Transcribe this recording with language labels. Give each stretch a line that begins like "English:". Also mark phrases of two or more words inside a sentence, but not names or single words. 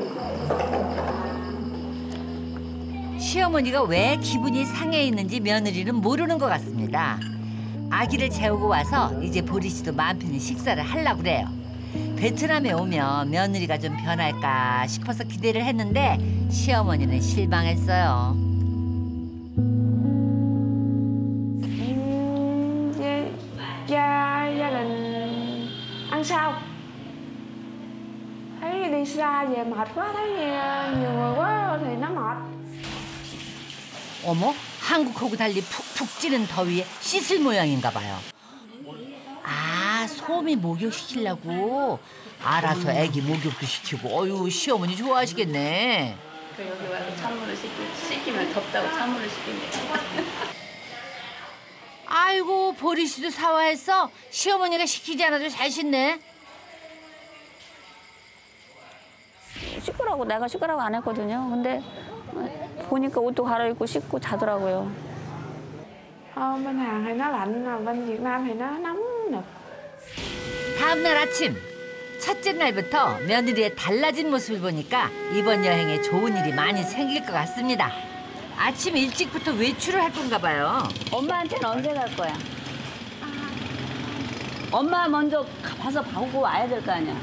Korean: 시어머니가 왜 기분이 상해 있는지 며느리는 모르는 것 같습니다. 아기를 재우고 와서 이제 보리 씨도 마음 편히 식사를 하려고 그래요. 베트남에 오면 며느리가 좀 변할까 싶어서 기대를 했는데 시어머니는 실망했어요.
Vietnamese: Gia đình ăn sao? Thấy đi xa về mệt quá, thấy nhiều người quá thì nó mệt.
Korean: 어머, 한국하고 달리 푹푹 찌는 더위에 씻을 모양인가 봐요. 아, 소미 목욕시키려고? 알아서 애기 목욕도 시키고. 어휴, 시어머니 좋아하시겠네. 그 여기 와서 찬물을 씻기면 덥다고 찬물을 씻긴대. 아이고, 보리 씨도 사와했어? 시어머니가 시키지 않아도 잘 씻네. 씻으라고 내가 씻으라고 안 했거든요. 근데 보니까 옷도 갈아입고 씻고 자더라고요.
Vietnamese: Bên Hàn thì nó lạnh, mà bên Việt Nam thì nó nóng nực.
Korean: 다음 날 아침, 첫째 날부터 며느리의 달라진 모습을 보니까 이번 여행에 좋은 일이 많이 생길 것 같습니다. 아침 일찍부터 외출을 할 건가 봐요. 엄마한테는 언제 갈 거야? 엄마 먼저 가서 보고 와야 될 거 아니야.